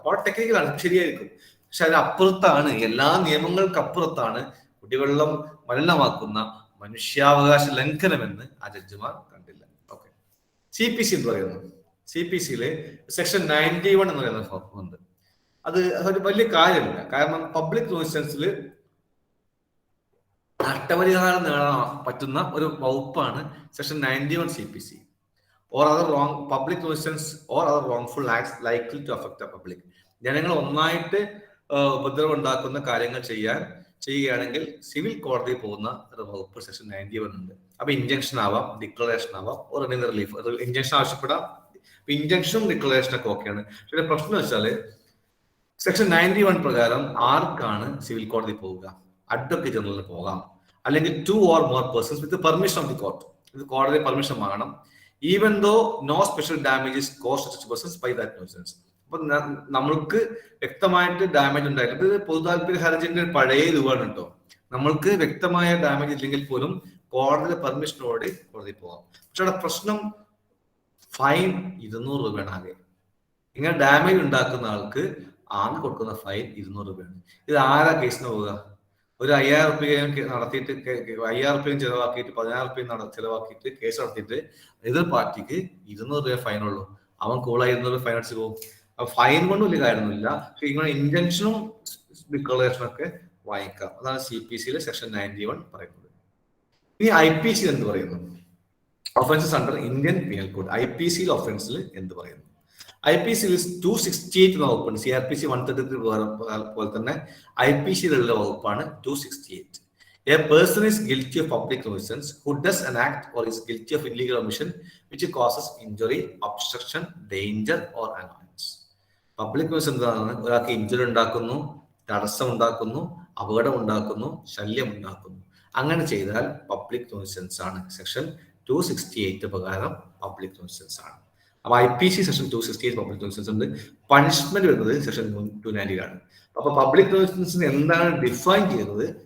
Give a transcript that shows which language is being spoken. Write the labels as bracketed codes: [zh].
[ml] അപ്പോൾ ടെക്നിക്കലാണ്, ശരിയായിരിക്കും. പക്ഷെ അതിനപ്പുറത്താണ്, എല്ലാ നിയമങ്ങൾക്കപ്പുറത്താണ് കുടിവെള്ളം മലിനമാക്കുന്ന മനുഷ്യാവകാശ ലംഘനമെന്ന് ആ ജഡ്ജിമാർ കണ്ടില്ല. ഓക്കെ, CPC എന്ന് പറയുന്നത്. CPC-യിൽ സെക്ഷൻ 91 എന്ന് പറയുന്ന ഉണ്ട്. അതൊരു വലിയ കാര്യമില്ല. കാരണം പബ്ലിക് ന്യൂസൻസിൽ നഷ്ടപരിഹാരം നേടാൻ പറ്റുന്ന ഒരു വകുപ്പാണ് section 91 CPC. [en] or other wrong public nuisance or other wrongful acts likely to affect the public. [ml] ജനങ്ങൾ ഒന്നായിട്ട് ഉപദ്രവം ഉണ്ടാക്കുന്ന കാര്യങ്ങൾ ചെയ്യുകയാണെങ്കിൽ സിവിൽ കോടതി പോകുന്ന ഒരു വകുപ്പ് സെക്ഷൻ 91 ഉണ്ട്. അപ്പൊ ഇൻജങ്ഷൻ ആവാം, ഡിക്ലറേഷൻ ആവാം, [en] Or any relief. [ml] ഇൻജങ്ഷൻ ആവശ്യപ്പെടാം. ഇൻജങ്ഷനും ഡിക്ലറേഷനൊക്കെ ഓക്കെയാണ്. പക്ഷേ പ്രശ്നം വെച്ചാല് സെക്ഷൻ 91 പ്രകാരം ആർക്കാണ് സിവിൽ കോടതി പോവുക? അഡ്വക്കേറ്റ് ജനറലിന് പോകാം, അല്ലെങ്കിൽ [en] 2 or more persons with the permission of the court. [ml] ഇത് കോടതി പെർമിഷൻ വാങ്ങണം. [en] Even though no special damages caused to persons by that nuisance. [ml] അപ്പൊ നമ്മൾക്ക് വ്യക്തമായിട്ട് ഡാമേജ് ഉണ്ടായില്ല. ഇത് പൊതു താല്പര്യ ഹർജിന്റെ പഴയ രൂപമാണ് കേട്ടോ. നമ്മൾക്ക് വ്യക്തമായ ഡാമേജ് ഇല്ലെങ്കിൽ പോലും കോടതിയുടെ പെർമിഷനോടെ കോടതി പോകാം. പക്ഷെ അവിടെ പ്രശ്നം ഫൈൻ 200 രൂപയാണ് ആകെ. ഇങ്ങനെ ഡാമേജ് ഉണ്ടാക്കുന്ന ആൾക്ക് ആകെ കൊടുക്കുന്ന ഫൈൻ 200 രൂപയാണ്. ഇത് ആരാ കേസിന് പോവുക? ഒരു 5000 രൂപ നടത്തിയിട്ട് 5000 രൂപ ചെലവാക്കിയിട്ട് 16 രൂപ ചെലവാക്കിയിട്ട് കേസ് നടത്തിയിട്ട് എതിർ പാർട്ടിക്ക് 200 രൂപ ഫൈനുള്ളൂ. അവൻ കൂളായി 200 രൂപ ഫൈൻ അടിച്ച് പോകും. അപ്പൊ ഫൈൻ കൊണ്ട് വലിയ കാര്യമൊന്നുമില്ല. പക്ഷെ ഇങ്ങനെ ഇന്റൻഷനും ഡിക്ലറേഷനും ഒക്കെ വാങ്ങിക്കാം. അതാണ് CPC-യിലെ സെക്ഷൻ 91 പറയുന്നത്. ഇനി IPC എന്ത് പറയുന്നു? [en] Offences under Indian penal code. [ml] IPC ഒഫൻസിൽ എന്ത് പറയുന്നു? IPC-യിൽ 268 എന്ന വകുപ്പാണ്. CRPC 133 പോലെ തന്നെ IPC-യിലുള്ള വകുപ്പാണ് 268. [en] A person is guilty of public nuisance who does an act or is guilty of illegal omission which causes injury, obstruction, danger or annoyance. [ml] Public nuisance എന്താണ്? ഒരാൾക്ക് injury ഉണ്ടാക്കുന്നു, തടസ്സം ഉണ്ടാക്കുന്നു, അപകടം ഉണ്ടാക്കുന്നു, ശല്യം ഉണ്ടാക്കുന്നു. അങ്ങനെ ചെയ്താൽ പബ്ലിക് ന്യൂസൻസ് ആണ്. സെക്ഷൻ 268 പ്രകാരം പബ്ലിക് ന്യൂസൻസ് ആണ്. അപ്പൊ IPC സെക്ഷൻ 268 പബ്ലിക് ന്യൂസൻസ് ഉണ്ട്. പണിഷ്മെന്റ് വരുന്നത് സെക്ഷൻ 290 അപ്പൊ പബ്ലിക് ന്യൂസൻസിന് എന്താണ് ഡിഫൈൻ ചെയ്യുന്നത്?